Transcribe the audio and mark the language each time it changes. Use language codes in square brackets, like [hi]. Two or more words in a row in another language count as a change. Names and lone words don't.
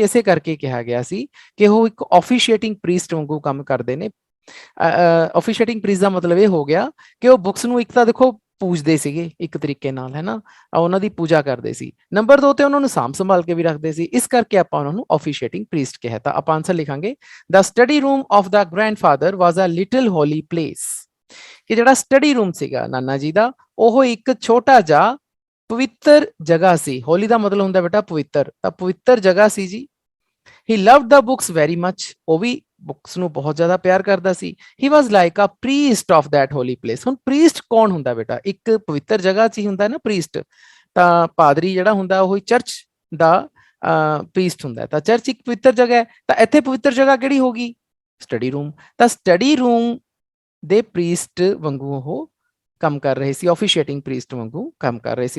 [pa] ਇਸੇ ਕਰਕੇ ਕਿਹਾ ਗਿਆ ਸੀ ਕਿ ਉਹ ਇੱਕ [en] officiating priest [pa] ਵਾਂਗੂ ਕੰਮ ਕਰਦੇ ਨੇ। [en] officiating priest [pa] ਦਾ ਮਤਲਬ ਇਹ ਹੋ ਗਿਆ ਕਿ ਉਹ ਬੁੱਕਸ ਨੂੰ ਇੱਕ ਤਾਂ ਦੇਖੋ ਪੂਜਦੇ ਸੀਗੇ ਇੱਕ ਤਰੀਕੇ ਨਾਲ, ਹੈ ਨਾ, ਉਹਨਾਂ ਦੀ ਪੂਜਾ ਕਰਦੇ ਸੀ। ਨੰਬਰ 2 ਤੇ ਉਹਨਾਂ ਨੂੰ ਸਾਂਭ ਸੰਭਾਲ ਕੇ ਵੀ ਰੱਖਦੇ ਸੀ, ਇਸ ਕਰਕੇ ਆਪਾਂ ਉਹਨਾਂ ਨੂੰ [en] officiating priest [pa] ਕਿਹਾ। ਤਾਂ ਆਪਾਂ ਆਨਸਰ ਲਿਖਾਂਗੇ [en] the study room of the grandfather was a little holy place, [pa] ਕਿ ਜਿਹੜਾ [en] study room [pa] ਸੀਗਾ ਨਾਨਾ ਜੀ ਦਾ, ਉਹ ਇੱਕ ਛੋਟਾ ਜਿਹਾ ਪਵਿੱਤਰ ਜਗ੍ਹਾ ਸੀ। ਹੋਲੀ ਦਾ ਮਤਲਬ ਹੁੰਦਾ ਬੇਟਾ ਪਵਿੱਤਰ, ਤਾਂ ਪਵਿੱਤਰ ਜਗ੍ਹਾ ਸੀ ਜੀ। [en] he loved the books very much, [pa] ਉਹ ਵੀ ਬੁੱਕਸ ਨੂੰ ਬਹੁਤ ਜ਼ਿਆਦਾ ਪਿਆਰ ਕਰਦਾ ਸੀ। [en] he was like a priest of that holy place। [pa] ਹੁਣ ਪ੍ਰੀਸਟ ਕੌਣ ਹੁੰਦਾ ਬੇਟਾ? ਇੱਕ ਪਵਿੱਤਰ ਜਗ੍ਹਾ 'ਚ ਹੀ ਹੁੰਦਾ ਨਾ ਪ੍ਰੀਸਟ, ਤਾਂ ਪਾਦਰੀ ਜਿਹੜਾ ਹੁੰਦਾ ਉਹ ਚਰਚ ਦਾ ਪ੍ਰੀਸਟ ਹੁੰਦਾ। ਤਾਂ ਚਰਚ ਇੱਕ ਪਵਿੱਤਰ ਜਗ੍ਹਾ ਹੈ, ਤਾਂ ਇੱਥੇ ਪਵਿੱਤਰ ਜਗ੍ਹਾ ਕਿਹੜੀ ਹੋ ਗਈ? [en] study room. [pa] ਤਾਂ [en] study room [pa] ਦੇ ਪ੍ਰੀਸਟ ਵਾਂਗੂ ਉਹ ਕੰਮ ਕਰ ਰਹੇ ਸੀ, [en] officiating priest [pa] ਵਾਂਗੂ ਕੰਮ ਕਰ ਰਹੇ ਸੀ।